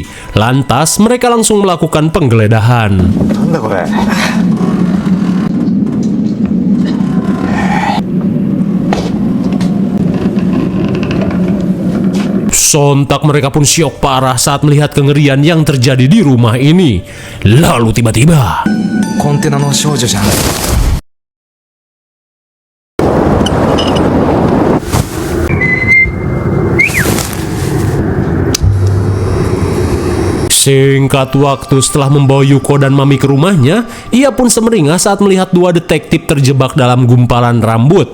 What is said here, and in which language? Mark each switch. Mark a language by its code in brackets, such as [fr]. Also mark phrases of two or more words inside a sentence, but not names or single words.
[id] Lantas, mereka langsung melakukan penggeledahan. Sontak mereka pun syok parah saat melihat kengerian yang terjadi di rumah ini. Lalu tiba-tiba, [ja] コンテナの少女じゃん。 [id] singkat waktu setelah membawa Yuko dan Mami ke rumahnya, ia pun semeringah saat melihat dua detektif terjebak dalam gumpalan rambut.